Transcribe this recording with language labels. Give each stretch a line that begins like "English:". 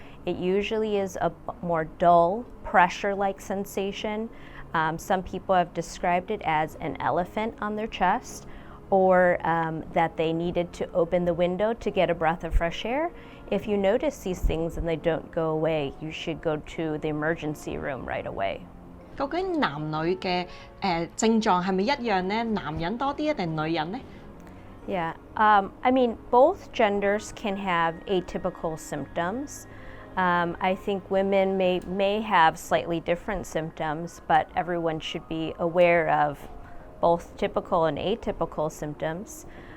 English: It usually is a more dull, pressure-like sensation. Some people have described it as an elephant on their chest, or that they needed to open the window to get a breath of fresh air. If you notice these things and they don't go away, you should go to the emergency room right away.
Cantonese: 究竟男女嘅症狀係咪一樣呢？男人多啲定女人呢？
English: Yeah, I mean, both genders can have atypical symptoms. I think women may have slightly different symptoms, but everyone should be aware of both typical and atypical symptoms.